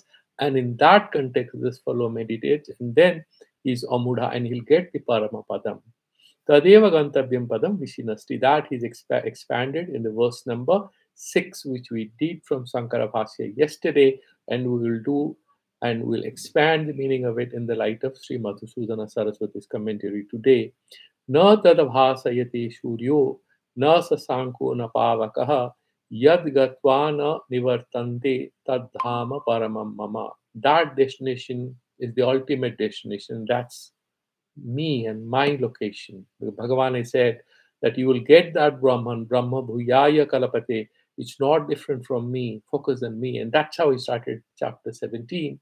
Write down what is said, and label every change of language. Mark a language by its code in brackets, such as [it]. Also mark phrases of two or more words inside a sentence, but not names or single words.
[en] And in that context, this fellow meditates, and then he's Amudha, and he'll get the Paramapadam. [sa] तदेव गन्तव्यं पदं विशिनष्टि. [en] That is expanded in the verse number 6, which we did from Sankara Bhashya yesterday, and we will do and we'll expand the meaning of it in the light of Sri Madhusudana Saraswati's commentary today. [sa] न तद्भासयते सूर्यो न शशाङ्को न पावकः यद् गत्वा न निवर्तन्ते तद्धाम परमं मम. [en] That destination is the ultimate destination. That's me and my location. Bhagavan has said that you will get that Brahman, [sa] ब्रह्म भूयाय कल्पते. [en] It's not different from me, focus on me. And that's how he started chapter 17.